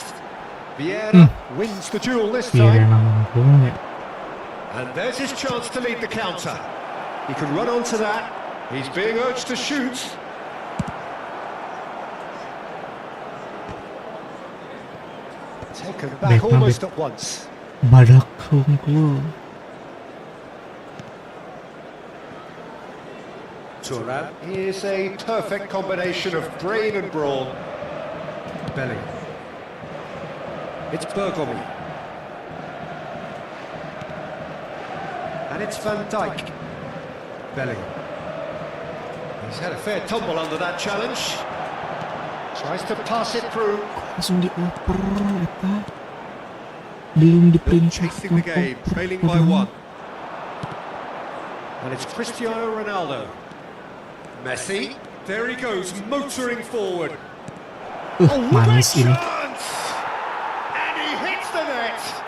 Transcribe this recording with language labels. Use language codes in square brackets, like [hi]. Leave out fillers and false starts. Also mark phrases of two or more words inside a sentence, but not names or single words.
[en] Vieira wins the duel this [su] Iya, [en] time. [su] nanggung ya. [en] And there's his chance to lead the counter. He can run onto that. He's being urged to shoot. Taken back almost at once. [su] Badak hungkul. [en] Turan is a perfect combination of brain and brawn. Belly. It's Bergomi. And it's Van Dijk. Belly. He's had a fair tumble under that challenge. Tries to pass it through. [su] Langsung dioper eta. [id] Belum [en] Chasing the game, trailing by one. And it's Cristiano Ronaldo. Messi. There he goes, motoring forward. [id] Manis [en] great [id] ini. [en] chance! And he hits the net.